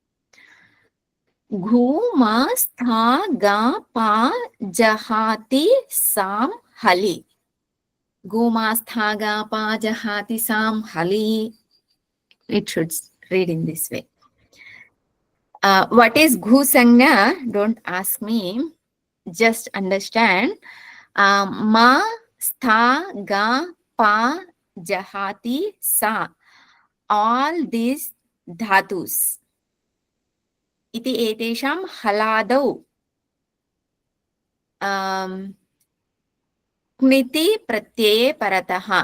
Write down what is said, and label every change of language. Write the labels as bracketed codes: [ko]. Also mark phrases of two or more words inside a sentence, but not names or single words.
[sa] घु मा स्था गा पा जहाति सां हलि. गु मा स्था गा पा जहाति सां हलि. [en] It should read in this way. What is Ghu Sangha? Don't ask me. Just understand. [sa] मा स्था गा पा जहाति स. [en] All these dhatus. [sa] इति एतेषां हलादौ. क्ङिति प्रत्यये परतः.